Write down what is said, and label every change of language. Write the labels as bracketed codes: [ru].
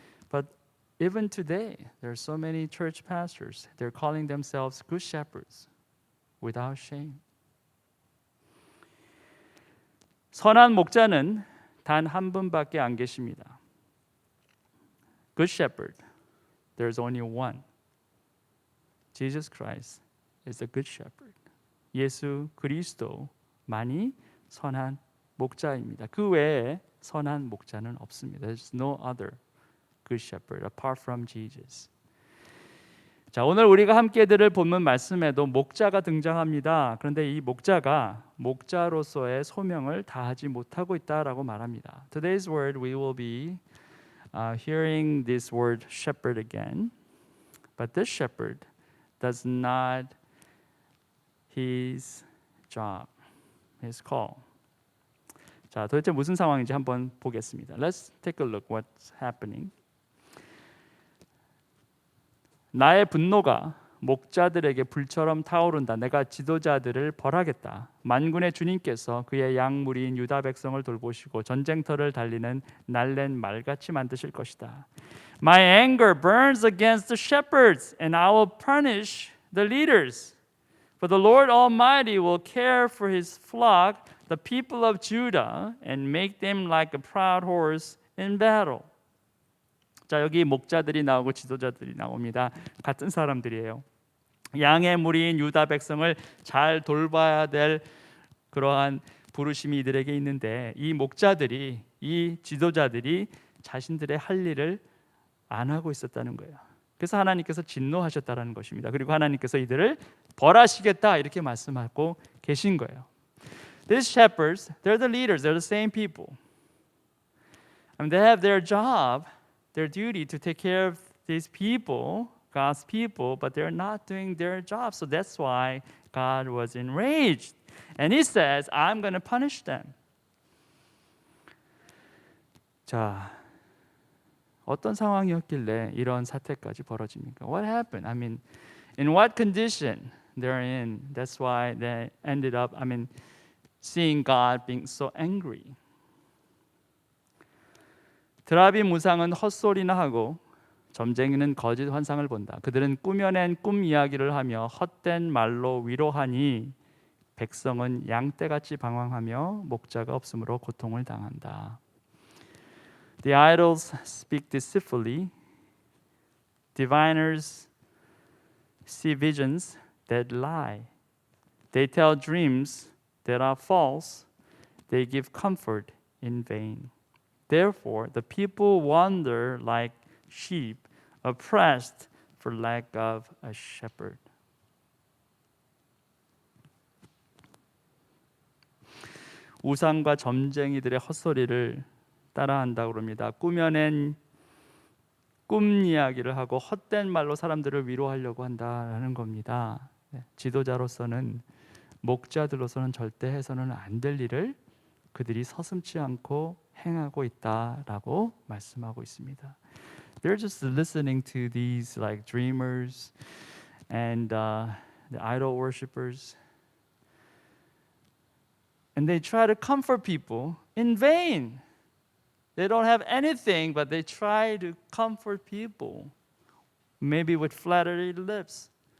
[en] But even today, there are so many church pastors. They're calling themselves good shepherds without shame. [ko] 선한 목자는 단 한 분밖에 안 계십니다. [en] Good shepherd, there's only one. Jesus Christ is the good shepherd. [ko] 예수 그리스도만이 선한 목자입니다. 그 외에 선한 목자는 없습니다. [en] There's no other good shepherd apart from Jesus. [ko] 자, 오늘 우리가 함께 들을 본문 말씀에도 목자가 등장합니다. 그런데 이 목자가 목자로서의 소명을 다하지 못하고 있다라고 말합니다. [en] Today's word we will be hearing this word shepherd again. But this shepherd does not his job, his call. [ko] 자, 도대체 무슨 상황인지 한번 보겠습니다. [en] Let's take a look what's happening. [ko] 나의 분노가 목자들에게 불처럼 타오른다. 내가 지도자들을 벌하겠다. 만군의 주님께서 그의 양무리인 유다 백성을 돌보시고 전쟁터를 달리는 날랜 말같이 만드실 것이다. [en] My anger burns against the shepherds, and I will punish the leaders. For the Lord Almighty will care for His flock, the people of Judah, and make them like a proud horse in battle. [ko] 자, 여기 목자들이 나오고 지도자들이 나옵니다. 같은 사람들이에요. 양의 무리인 유다 백성을 잘 돌봐야 될 그러한 부르심이 이들에게 있는데 이 목자들이, 이 지도자들이 자신들의 할 일을 안 하고 있었다는 거예요. 그래서 하나님께서 진노하셨다는 것입니다. 그리고 하나님께서 이들을 벌하시겠다 이렇게 말씀하고 계신 거예요. [en] These shepherds, they're the leaders, they're the same people. They have their job, their duty to take care of these people, God's people, but they're not doing their job. So that's why God was enraged. And He says, I'm going to punish them. [ko] 자, 어떤 상황이었길래 이런 사태까지 벌어집니까? [en] What happened? I mean, in what condition they're in? That's why they ended up, seeing God being so angry. [ko] 드라비 무상은 헛소리나 하고 점쟁이는 거짓 환상을 본다. 그들은 꾸며낸 꿈 이야기를 하며 헛된 말로 위로하니 백성은 양떼같이 방황하며 목자가 없으므로 고통을 당한다. [en] The idols speak deceitfully. Diviners see visions that lie. They tell dreams that are false. They give comfort in vain. Therefore, the people wander like sheep, oppressed for lack of a shepherd. [ko] 우상과 점쟁이들의 헛소리를 따라한다고 그럽니다. 꾸며낸 꿈 이야기를 하고 헛된 말로 사람들을 위로하려고 한다는 겁니다. 지도자로서는 목자들로서는 절대 해서는 안 될 일을 그들이 서슴지 않고 행하고 있다라고 말씀하고 있습니다. [en] They're just listening to these like dreamers and the idol worshippers, and they try to comfort people in vain. They don't have anything, but they try to comfort people, maybe with flattery lips.